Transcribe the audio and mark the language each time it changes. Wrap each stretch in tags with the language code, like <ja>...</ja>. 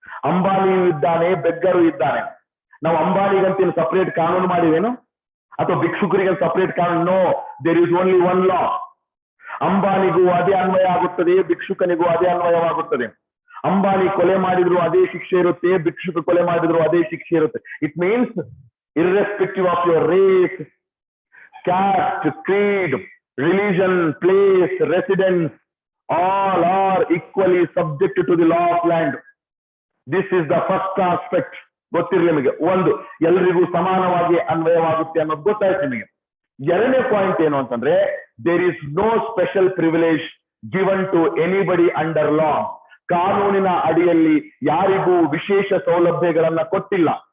<kn>ಅಂಬಾನಿಯು ಇದ್ದಾನೆ, ಬೆಗ್ಗರು ಇದ್ದಾನೆ. ನಾವು ಅಂಬಾನಿಗಂತ ಸಪರೇಟ್ ಕಾನೂನು ಮಾಡಿವೇನು, ಅಥವಾ ಭಿಕ್ಷುಕರಿಗೆ ಸಪರೇಟ್ ಕಾನೂನು?</kn> <en>No, there is only 1 law.</en> <kn>ಅಂಬಾನಿಗೂ ಅದೇ ಅನ್ವಯ ಆಗುತ್ತದೆ, ಭಿಕ್ಷುಕನಿಗೂ ಅದೇ ಅನ್ವಯವಾಗುತ್ತದೆ. ಅಂಬಾನಿ ಕೊಲೆ ಮಾಡಿದ್ರು ಅದೇ ಶಿಕ್ಷೆ ಇರುತ್ತೆ, ಭಿಕ್ಷುಕ ಕೊಲೆ ಮಾಡಿದ್ರು ಅದೇ ಶಿಕ್ಷೆ ಇರುತ್ತೆ.</kn> <en>It means irrespective of your race, caste, creed, religion, place, residence, all are equally subject to the law of land. This is the first aspect.</en> <kn>ಗೊತ್ತಿರಲಿ ನಿಮಗೆ. ಒಂದು, ಎಲ್ರಿಗೂ ಸಮಾನವಾಗಿ ಅನ್ವಯವಾಗುತ್ತೆ ಅನ್ನೋದು ಗೊತ್ತಾಯ್ತು ನಿಮಗೆ. 2ನೇ ಪಾಯಿಂಟ್ ಏನು ಅಂತಂದ್ರೆ,</kn> <en>There is no special privilege given to anybody under law.</en> <kn>ಕಾನೂನಿನ ಅಡಿಯಲ್ಲಿ ಯಾರಿಗೂ ವಿಶೇಷ ಸೌಲಭ್ಯಗಳನ್ನ ಕೊಟ್ಟಿಲ್ಲ.</kn>